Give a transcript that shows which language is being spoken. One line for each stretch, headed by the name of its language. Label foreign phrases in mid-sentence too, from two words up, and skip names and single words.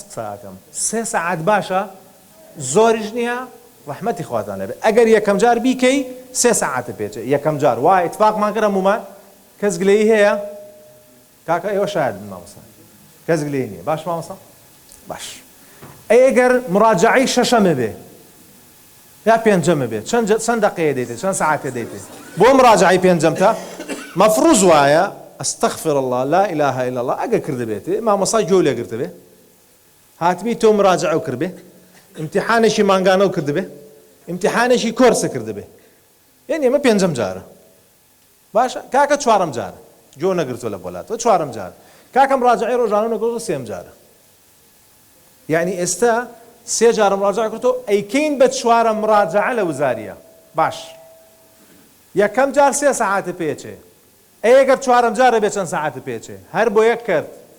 Central Kurdish: قسەکەم 3 سەعات باشە زۆریش نییە ڕەحمەتی خواتان لەبێ ئەگەر یەکەم جار بیکەی 3 سەعاتە پێچێ یەکەم جار وای ئیتفاقمان کردە هەمومان کەس گلەیی هەیە کاکە ئێوە شاید بن مامۆستا کەس گلەیی نییە باش مامۆستا باش ئەگەر مراجعەی شەشەمە بێ یا پێنجەمە بێت چەند دقەیە دەیتێ چەند سەعاتێ دەیتێ بۆ مراجعەی پێنجەمتە مەفروض وایە
Arabic: ئەستەغفر الله لا إله إلا الله
Central Kurdish: ئەگەر کردبێتێ مامۆستا گوێ لێگرتبێ هاتبی تۆ مراجعە و کردبێ امتحانێکی مانگانە و کردبێ امتحانێکی کۆرسە کردبێ یعنی ئێمە پێنجەم جارە باشە کاکە چوارەم جارە گوێ نەگرتووە لە بۆلاتەوە چوارەم جارە کاکە مراجعەی ڕۆژانە نەگرتووە سێم جارە یعنی ئێستا 3 جارە مراجعە کردو ئەیکەین بە 4ەم مراجعە لە وزاریە باش یەکەم جار 3 سەعاتە پێچێ ئەگەر 4ەم جارە بێ چەند سەعاتە پێچێ هەر بۆ یەک کرد